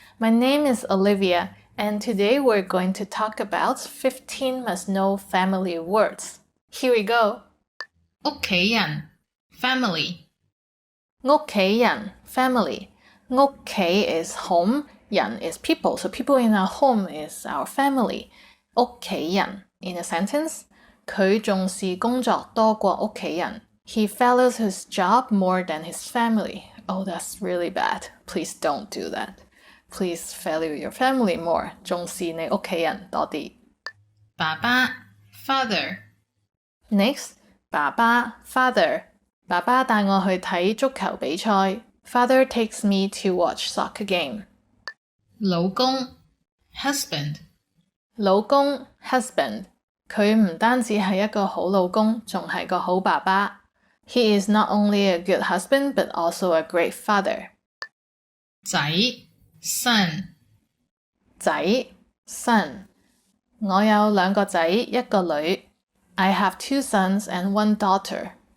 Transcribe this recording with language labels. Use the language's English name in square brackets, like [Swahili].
[English] My name is Olivia, and today we're going to talk about 15 must-know family words. Here we go. [Cantonese] 屋企人 family 屋企人 family. [English] 屋企 is home, 人 is people, so people in our home is our family. [Cantonese] 屋企人 [English] in a sentence, [Cantonese] 佢重視工作多過屋企人. [English] He values his job more than his family. Oh, that's really bad. Please don't do that. Please value your family more. [Cantonese] 重視你屋企人多啲。爸爸 father [English] Next, 爸爸 father. [Cantonese] 爸爸帶我去睇足球比賽. [English] Father takes me to watch soccer game. [Cantonese] 老公 husband 老公 husband. 佢唔單止係一個好老公，仲係個好爸爸。 [English] He is not only a good husband, but also a great father. [Cantonese] 仔 son 仔 son. 我有2個仔，一個女。 [English] I have 2 sons and 1 daughter.